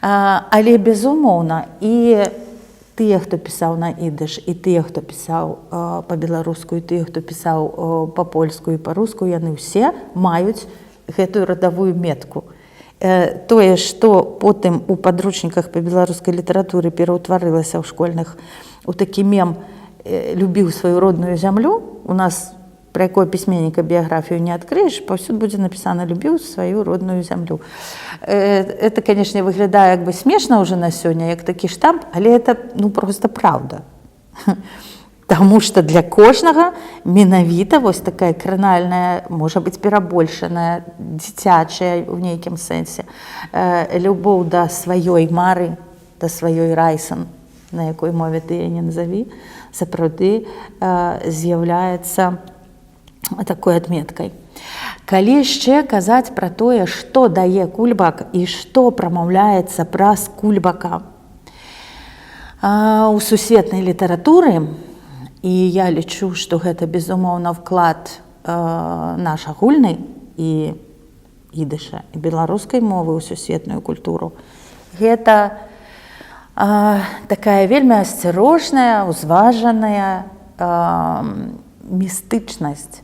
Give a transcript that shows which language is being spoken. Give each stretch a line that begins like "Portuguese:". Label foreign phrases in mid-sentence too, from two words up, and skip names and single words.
Belarusian: Але, безумоўна, і тыя, хто пісаў на ідыш, і тыя, хто пісаў па-беларуску, і тыя, хто пісаў па-польску і па-руску, яны ўсе маюць гэтую радавую метку. Тое, што потым у падручніках па беларускай літаратуры пераўтварылася ў школьных у такі мем «любіў сваю родную зямлю»,
Russian: у нас про якого письменника биографию не откроешь, повсюду будет написано «любил свою родную землю». Это, конечно, выглядает как бы смешно уже на сегодня, как такий штамп, але это просто правда. Тому что
Belarusian: для кожного менавіта вось такая кранальная,
Russian: может быть,
Belarusian: перабольшаная, дзіцячая в нейкім сэнсе, любоў да сваёй мары, да сваёй райсан, на якой мове ты не назови, сапраўды з'яўляецца такой адметкай. Калі яшчэ казаць пра тое, што дае кульбак і што прамаўляецца праз кульбака у сусветнай літаратуры, і я лічу, што гэта, безумоўна, вклад наш агульны і ідыша, і беларускай мовы ў сусветную культуру, гэта такая вельмі асцярожная, узважаная містычнасць.